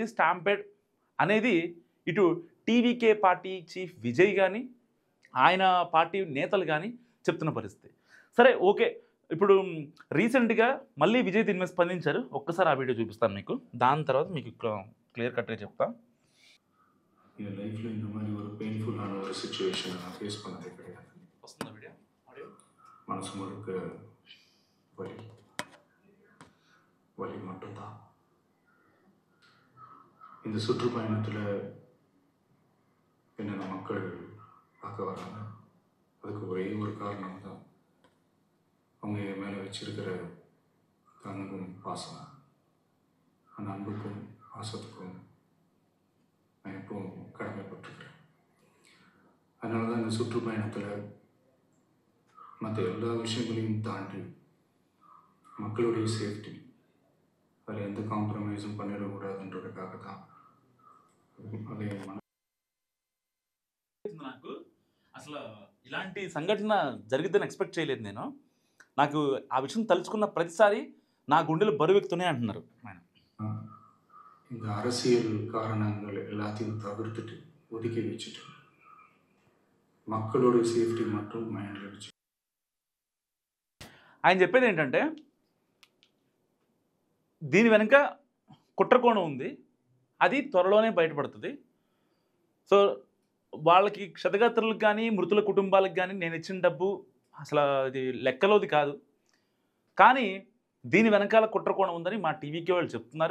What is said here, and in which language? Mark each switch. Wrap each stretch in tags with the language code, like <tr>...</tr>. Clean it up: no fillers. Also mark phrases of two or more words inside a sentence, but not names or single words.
<te>స్టాంపేడ్ అనేది ఇటు టీవీకే పార్టీ చీఫ్ విజయ్ కానీ, ఆయన పార్టీ నేతలు కానీ చెప్తున్న పరిస్థితి. సరే, ఓకే. ఇప్పుడు రీసెంట్గా మళ్ళీ విజయ్ దీని మీద స్పందించారు. ఒక్కసారి ఆ వీడియో చూపిస్తాను మీకు, దాని తర్వాత మీకు</te> <en>clear cut</en> <te>చెప్తాను.</te> <ta>என் லைஃப்பில் இந்த மாதிரி ஒரு பெயின்ஃபுல்லான ஒரு சுச்சுவேஷனை நான் ஃபேஸ் பண்ணதே கிடையாது.</ta> <te>వస్తుందా వీడియో? ఆడియో</te> <ta>மனசு முழுக்க வலி வலி மட்டும்தான். இந்த சுற்றுப்பயணத்தில் என்னென்ன மக்கள் பார்க்க வராங்க, அதுக்கு ஒரே ஒரு காரணம் தான், அவங்க என் மேலே வச்சிருக்கிற அன்பும் பாசம். அந்த அன்புக்கும் பாசத்துக்கும் நான் எப்பவும் கடமைப்பட்டிருக்கிறேன். அதனால தான் இந்த சுற்றுப்பயணத்தில் மற்ற எல்லா விஷயங்களையும் தாண்டி மக்களுடைய సేఫ్టీ அதில் எந்த కాంప్రమైజుம் பண்ணிடக்கூடாதுன்றதுக்காக தான் అదే</ta> <te>నాకు అసలు ఇలాంటి సంఘటన జరిగిద్దని ఎక్స్పెక్ట్ చేయలేదు నేను. నాకు ఆ విషయం తలుచుకున్న ప్రతిసారి నా గుండెలు బరువెక్కుతున్నాయి అంటున్నారు ఆయన.</te> <ta>இந்த அரசியல் காரணங்கள் எல்லாத்தையும் தவிர்த்துட்டு ஒதுக்கி வச்சுட்டு மக்களோட సేఫ్టీ மட்டும் మైండ్లో வச்சு</ta> <te>ఆయన చెప్పేది ఏంటంటే దీని వెనుక కుట్రకోణం ఉంది, అది త్వరలోనే బయటపడుతుంది. సో వాళ్ళకి క్షతగాత్రులకు కానీ మృతుల కుటుంబాలకు కానీ నేను ఇచ్చిన డబ్బు అసలు అది లెక్కలోది కాదు, కానీ దీని వెనకాల కుట్రకోణం ఉందని మా టీవీకి వాళ్ళు చెప్తున్నారు.</te>